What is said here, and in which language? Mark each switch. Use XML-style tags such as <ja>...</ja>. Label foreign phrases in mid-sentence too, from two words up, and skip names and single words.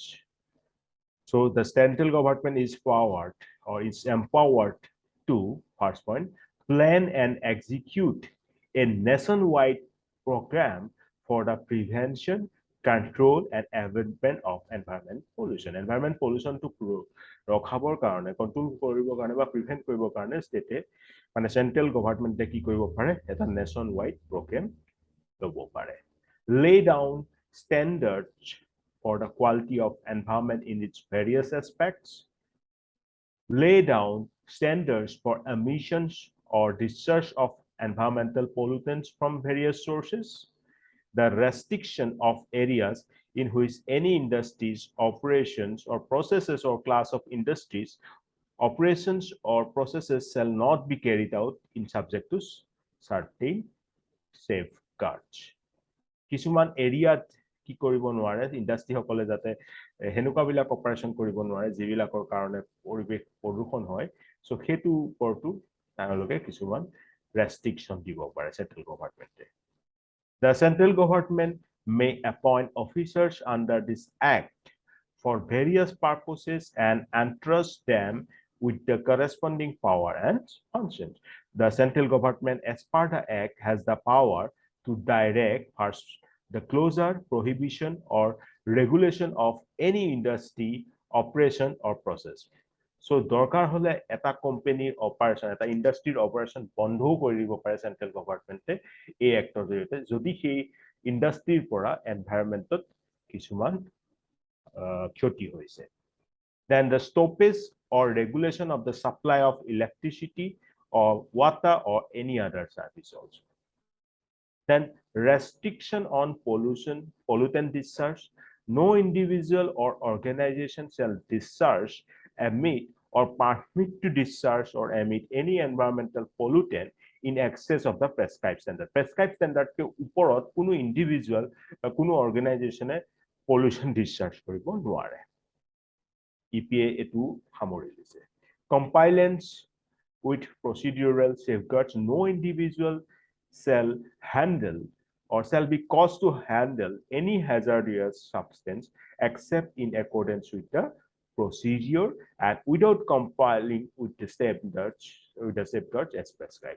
<en>So the central government is empowered to, first point, plan and execute a nationwide program for the prevention, control and abatement of environment pollution. Environment pollution</en> <as>to ৰখাবৰ কাৰণে কন্ট্ৰোল কৰিবৰ কাৰণে বা প্ৰিভেন্ট কৰিবৰ কাৰণে ষ্টেটে মানে</as> <en>central government</en> <as>কি কৰিব পাৰে এটা</as> <en>nation wide program</en> <as>ল'ব পাৰে</as> <en>lay down standards for the quality of environment in its various aspects lay down standards for emissions or discharge of environmental pollutants from various sources the restriction of areas in which any industries, operations, or processes or class of industries, operations or processes shall not be carried out in subject to certain safeguards.</en> <as>কিছুমান এৰিয়াত কি কৰিব নোৱাৰে ইন্ডাষ্ট্ৰি সকলে যাতে হেনুকা বিলাক অপাৰেশন কৰিব নোৱাৰে যিবিলাকৰ কাৰণে পৰিবেশ প্ৰদূষণ হয় সো হেতু ওপৰটো তেওঁলোকে কিছুমান ৰেস্ট্ৰিকশন দিব পাৰে</as> <en>central government The central government may appoint officers under this act for various purposes and entrust them with the corresponding power and functions. The central government, as per the act, has the power to direct first the closure, prohibition, or regulation of any industry, operation, or process.</en> <as>So দৰকাৰ হলে এটা কোম্পানীৰ অপাৰেশন এটা ইন্ডাষ্ট্ৰিৰ অপাৰেশন বন্ধও কৰি দিব পাৰে</as> <en>central government</en> <as>এই এক্টৰ জৰিয়তে যদি সেই ইন্ডাষ্ট্ৰিৰ পৰা এনভায়ৰনমেন্টত কিছুমান ক্ষতি হৈছে</as> <en>then the stoppage or regulation of the supply of electricity or water or any other service also then restriction on pollutant discharge no individual or organization shall discharge emit or permit to discharge or emit any environmental pollutant in excess of the prescribed standard. Prescribed standard</en> <as>ke uporot কোনো individual বা কোনো organization e pollution discharge কৰিব নোৱাৰে EPA etu সামৰি লৈছে</as> <en>compliance with procedural safeguards no individual shall handle or shall be caused to handle any hazardous substance except in accordance with the procedure and without complying with the safeguards as prescribed.</en>